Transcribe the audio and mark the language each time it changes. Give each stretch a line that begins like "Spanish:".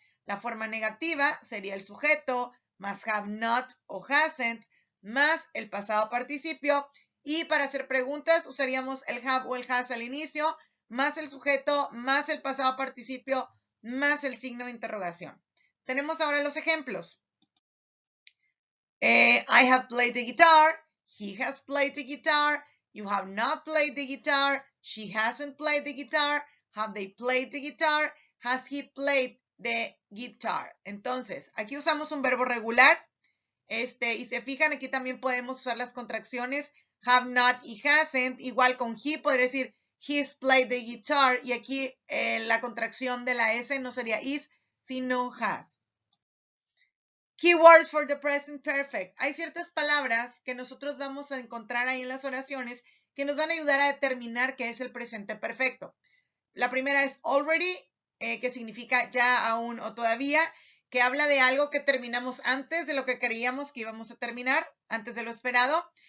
Spanish: La forma negativa sería el sujeto más have not o hasn't, más el pasado participio. Y para hacer preguntas usaríamos el have o el has al inicio, más el sujeto, más el pasado participio, más el signo de interrogación. Tenemos ahora los ejemplos.
English: I have played the guitar. He has played the guitar. You have not played the guitar. She hasn't played the guitar. Have they played the guitar? Has he played the guitar?
Spanish: Entonces, aquí usamos un verbo regular. Y se fijan, aquí también podemos usar las contracciones have not y hasn't. Igual con he, podría decir
English: he's played the guitar.
Spanish: Y aquí la contracción de la S no sería is, sino has.
English: Keywords for the present perfect.
Spanish: Hay ciertas palabras que nosotros vamos a encontrar ahí en las oraciones que nos van a ayudar a determinar qué es el presente perfecto. La primera es already, que significa ya, aún o todavía, que habla de algo que terminamos antes de lo que creíamos que íbamos a terminar, antes de lo esperado.